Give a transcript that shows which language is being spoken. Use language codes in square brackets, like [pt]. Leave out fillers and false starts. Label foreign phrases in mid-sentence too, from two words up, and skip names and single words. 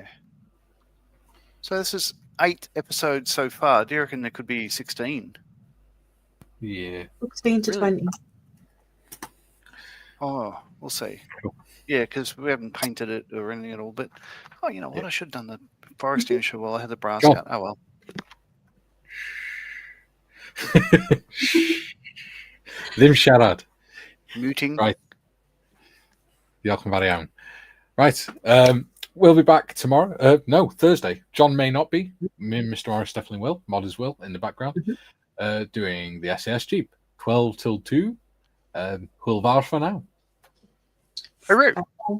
[en] So this is 8 episodes so far. Do you reckon there could be 16? Yeah. 16 to 20. Oh, we'll see. Cool. Yeah, because we haven't painted it or anything at all. But you know what? I should have done the forest initial while I had the brass cut. Oh well. [cy] Ddim siarad. [en] Muting. [cy] Right. Diolch yn fawr iawn. [en] Right. We'll be back tomorrow. No, Thursday. John may not be. Me and Mr. Morris definitely will. Modders will in the background. Doing the SAS Jeep. 12 till 2. [cy] Hwyl fawr [en] for now. Hooray.